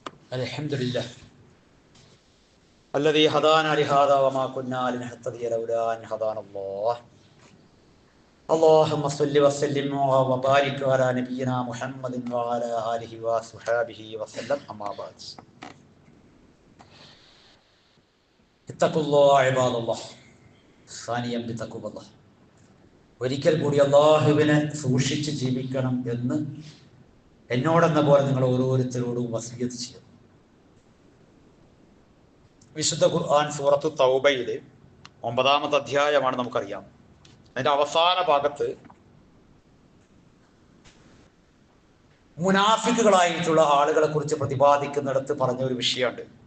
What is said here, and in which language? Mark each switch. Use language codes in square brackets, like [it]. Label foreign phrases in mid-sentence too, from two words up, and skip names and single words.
[ar] അൽഹംദുലില്ലാഹ് الذي هدانا لهذا وما كنا لنهتدي لولا أن هدانا الله اللهم صل وسلم وبارك على نبينا محمد وعلى آله وصحبه وسلم أما بعد اتقوا الله عباد الله ثانيا بتقوى الله [ml] ഒരിക്കൽ കൂടി അല്ലാഹുവിനെ സൂക്ഷിച്ച് ജീവിക്കണം എന്ന് എന്നോടെന്ന പോലെ നിങ്ങൾ ഓരോരുത്തരോടും വസിയത്ത് ചെയ്യും. വിശുദ്ധ ഖുർആൻ സൂറത്ത് തൗബയിലെ 9-ാമത്തെ അധ്യായമാണ്, നമുക്കറിയാം. അതിന്റെ അവസാന ഭാഗത്ത് മുനാഫിക്കുകളായിട്ടുള്ള ആളുകളെ കുറിച്ച് പ്രതിപാദിക്കുന്നിടത്ത് പറഞ്ഞ ഒരു വിഷയമുണ്ട്.